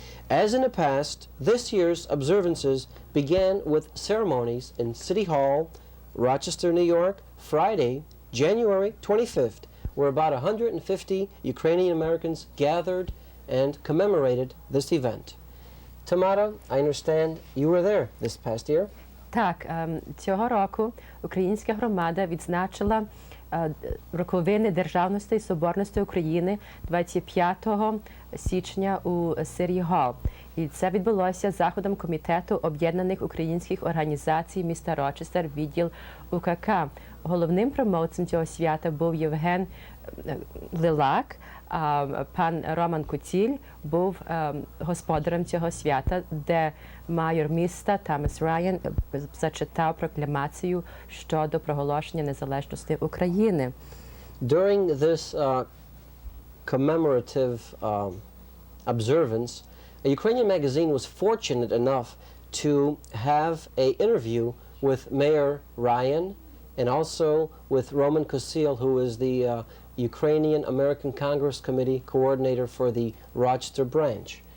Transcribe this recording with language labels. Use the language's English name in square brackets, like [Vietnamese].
[English] As in the past, this year's observances began with ceremonies in City Hall, Rochester, New York, Friday, January 25th, where about 150 Ukrainian Americans gathered and commemorated this event. Tamara, I understand you were there this past year. [Ukrainian] Так, цього року українська громада відзначила роковини державності і соборності України 25 січня у City Hall. І це відбулося заходом Комітету об'єднаних українських організацій міста Рочестер, відділ УКК. Головним промоутером цього свята був Євген Лилак, а пан Роман Куціль був господарем цього свята, де майор міста Томас Райан зачитав прокламацію щодо проголошення незалежності України. [English] During this commemorative observance, a Ukrainian magazine was fortunate enough to have an interview with Mayor Ryan and also with Roman Kusil, who is the Ukrainian American Congress Committee coordinator for the Rochester branch.